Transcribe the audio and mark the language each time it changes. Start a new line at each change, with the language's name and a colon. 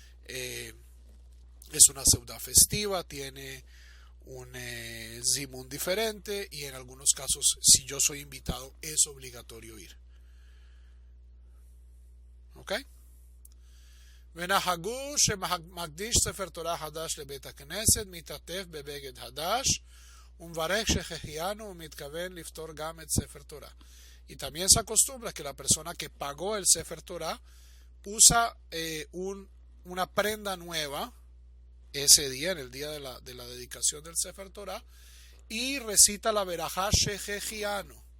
Spanish: Es una seudá festiva, tiene un zimun diferente y en algunos casos, si yo soy invitado, es obligatorio ir. ¿Ok?
Hebrew: ונהגו שמקדיש ספר תורה חדש לבית הכנסת מתעטף בבגד חדש ומברך שהחיינו ומתכוון לפתור גם את ספר תורה.
Spanish: Y también se acostumbra que la persona que pagó el Sefer Torah usa una prenda nueva ese día, en el día de la dedicación del Sefer Torah, y recita la verajá Shehejianu.